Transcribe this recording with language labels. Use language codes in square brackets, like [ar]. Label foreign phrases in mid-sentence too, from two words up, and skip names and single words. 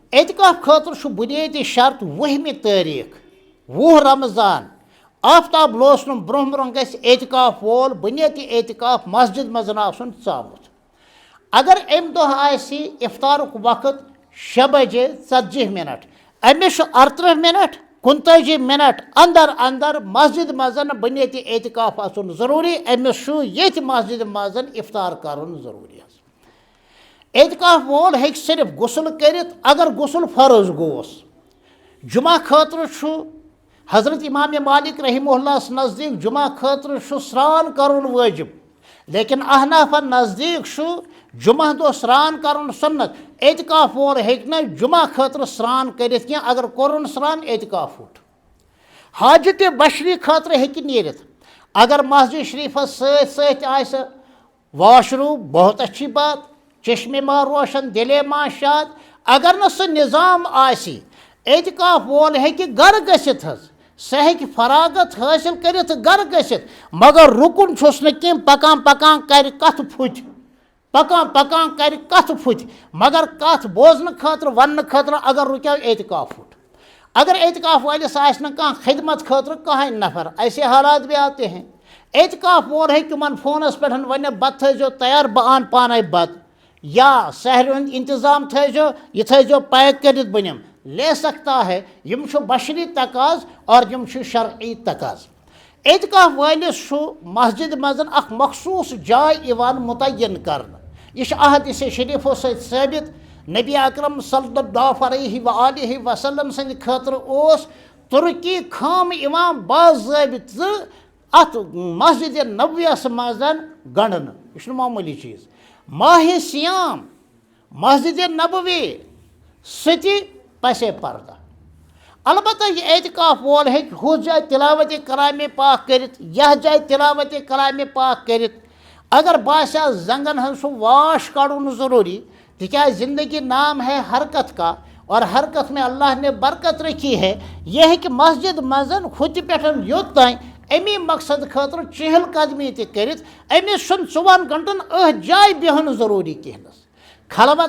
[ks] اعتکاف خاطر بنیادی شرط 10 تاریخ 10 رمضان آفتاب لوسن برہ گژھِ اعتکاف وول بنیادی اعتکاف مسجد مزن آسن ژامُت اگر امہ دۄہ آسہِ افطارُک وقت 6 بجے 40 منٹ أمِس چھُ 38 منٹ 39 منٹ اندر اندر مسجد مزن بنیادی اعتکاف آسن ضروری أمِس چھُ ییٚتھۍ مسجد مزن افطار کرُن ضروری اعتکاف وول ہیٚکہِ صرف غسل کٔرِتھ اگر غسل فرض گوس جمعہ خٲطرٕ چھُ حضرت امام مالک [ar] رحمہ اللہ [ks] نزدیک جمعہ خٲطرٕ چھُ سران کرُن واجب لیکن احنافن نزدیک چھُ جمعہ دۄہ سران کرُن سنت اعتکاف وول ہیٚکہِ نہٕ جمعہ خٲطرٕ سران کٔرِتھ کینٛہہ اگر کوٚرُن سران اعتکاف پھُٹ حاجتِ بشری خٲطرٕ ہیٚکہِ نیٖرِتھ اگر مسجد شریفس سۭتۍ سۭتۍ آسہِ واش روٗم [ur] بہت اچھی بات چشمے ماں روشن دلے ماں شاد [ks] اگر نہ سُہ نظام آسہِ اعتکاف وول ہیٚکہِ گرٕ گٔژھِتھ حظ سُہ ہیٚکہِ فراغت حٲصِل کٔرِتھ تہٕ گرٕ گٔژھِتھ مگر رُکُن چھُس نہٕ کینٛہہ پکان پکان کرِ کتھٕ پھُٹہِ پکان پکان کرِ کتھٕ پھُٹہِ مگر کتھ بوزنہٕ خٲطرٕ وننہٕ خٲطرٕ اگر رُکیو اعتکاف پھُٹ اگر اعتکاف وٲلِس آسہِ نہٕ کانٛہہ خدمت خٲطرٕ کٕہٕنۍ نفر [ur] ایسے حالات بھی آتے ہیں [ks] اعتکاف وول ہیٚکہِ تِمن فونس پٮ۪ٹھ ؤنِتھ بتہٕ تھٲیزیو تیار بہٕ انہٕ پانے بتہٕ یا سحرِ ہُنٛد انتظام تھٲیزیو یہِ تھٲیزیو پیک کٔرِتھ بہٕ نِمہٕ [ur] لے سکتا ہے [ks] یم چھُ بشری تقاض اور یم چھُ شرعی تقاض اعتکاف وٲلِس چھُ مسجد منٛز اکھ مخصوٗص جاے یِوان متعین کرنہٕ یہ چھُ احادیث شریفو سۭتۍ ثٲبت نبی اکرم [ar] صلی اللہ علیہ وآلہ وسلم [ks] سٕنٛدِ خٲطرٕ اوس ترکی خٲمہٕ یِوان باضٲبطہٕ اتھ مسجد نبویس منٛز گنڈنہٕ یہِ چھُنہٕ معموٗلی چیٖز ماہ سیام مسجد نبوی سُہ تہِ پسے پردہ البتہ یہ اعتکاف وول ہیٚکہِ ہُتھ جایہِ تلاوت کلامِ پاک کٔرِتھ یتھ جایہِ تلاوت کلامِ پاک کٔرِتھ اگر باسیٛو زنگن ہٕنٛز سُہ واش کڑُن ضروری تِکیٛازِ [ur] زندگی نام ہے حرکت کا اور حرکت میں اللہ نے برکت رکھی ہے [ks] یہ ہیٚکہِ مسجد منٛز ہُتہِ پٮ۪ٹھ یوٚت تانۍ امی مقصد خٲطرٕ چہل قدمی تہِ کٔرِتھ أمِس چھُنہٕ 24 گنٹن أتھۍ جایہِ بیہُن ضروری کینٛہہ نس خلوت